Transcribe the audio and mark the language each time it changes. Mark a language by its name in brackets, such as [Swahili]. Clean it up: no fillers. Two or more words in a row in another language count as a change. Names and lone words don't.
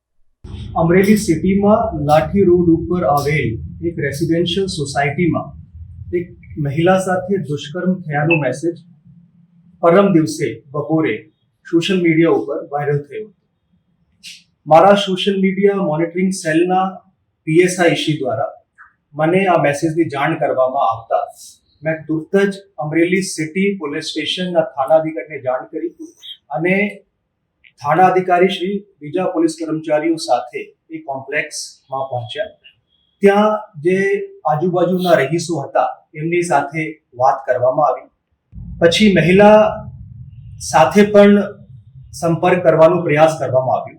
[Gujarati] અમરેલી સિટી માં લાઠી રોડ પર આવેલ એક [English] residential society [Gujarati] માં એક મહિલા સાથે દુષ્કર્મ થયાનો મેસેજ પરમ દિવસે બપોરે [English] social media [Gujarati] પર વાયરલ થયો। મારા [English] social media monitoring [Gujarati] સેલના પીએસઆઈ શ્રી દ્વારા મને આ મેસેજની જાણ કરવામાં આવતા મેં તુરત જ અમરેલી સિટી પોલીસ સ્ટેશન થાણા અધિકારી ને જાણ કરી અને થાણા અધિકારી શ્રી બીજા પોલીસ કર્મચારીઓ સાથે એ કોમ્પ્લેક્સ માં પહોંચ્યા। ત્યાં જે આજુબાજુના રહીશો હતા એમની સાથે વાત કરવામાં આવી। પછી મહિલા સાથે પણ સંપર્ક કરવાનો પ્રયાસ કરવામાં આવ્યો।